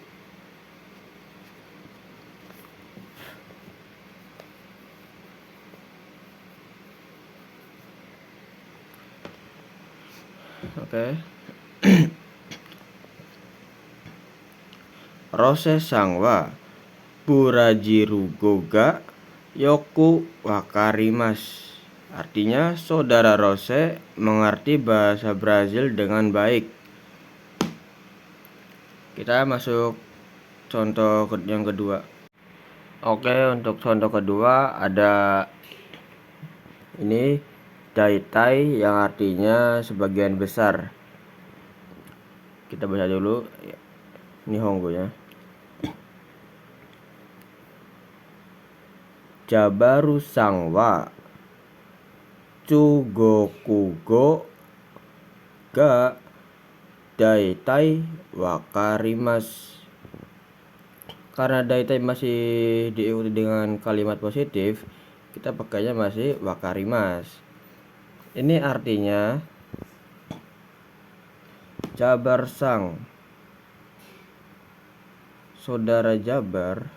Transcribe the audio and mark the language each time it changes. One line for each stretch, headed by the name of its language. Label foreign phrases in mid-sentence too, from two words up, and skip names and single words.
Indonesian: Oke.
Japanese: Rose さんはブラジル語がよくわかります.
Indonesian: Artinya saudara Rose mengerti bahasa Brazil dengan baik. Kita masuk contoh yang kedua. Oke, untuk contoh kedua ada ini daitai yang artinya sebagian besar. Kita baca dulu Nihongo ya.
Japanese: Jabaru さんは中国語がだいたいわかります.
Indonesian: Karena daitai masih diikuti dengan kalimat positif, kita pakainya masih wakarimasu. Ini artinya Jabar Sang, saudara Jabar.